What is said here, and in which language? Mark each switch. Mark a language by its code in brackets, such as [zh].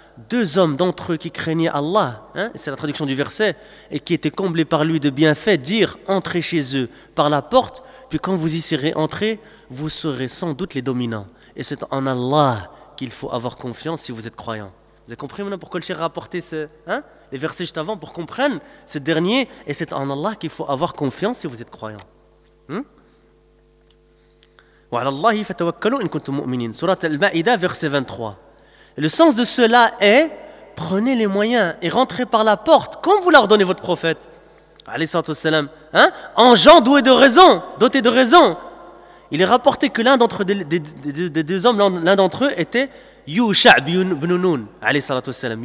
[fr] Deux hommes d'entre eux qui craignaient Allah, hein, c'est la traduction du verset, et qui étaient comblés par lui de bienfaits, dire entrez chez eux par la porte, puis quand vous y serez entrés, vous serez sans doute les dominants. Et c'est en Allah qu'il faut avoir confiance si vous êtes croyant. Vous avez compris maintenant pourquoi le cheikh a apporté les versets juste avant pour qu'on prenne ce dernier. Et c'est en Allah qu'il faut avoir confiance si vous êtes croyant. [ar] وَعَلَى اللَّهِ فَتَوَكَّلُوا إِن كُنْتُمْ مُؤْمِنِينَ Surat al-Ma'ida verset 23. [fr] Et le sens de cela est, prenez les moyens et rentrez par la porte comme vous l'ordonnez votre prophète. Alayhi salatu wassalam, hein, en gens doués de raison, dotés de raison. Il est rapporté que l'un d'entre des deux hommes, l'un d'entre eux était Yusha ibn Nun, alayhi salatu wassalam.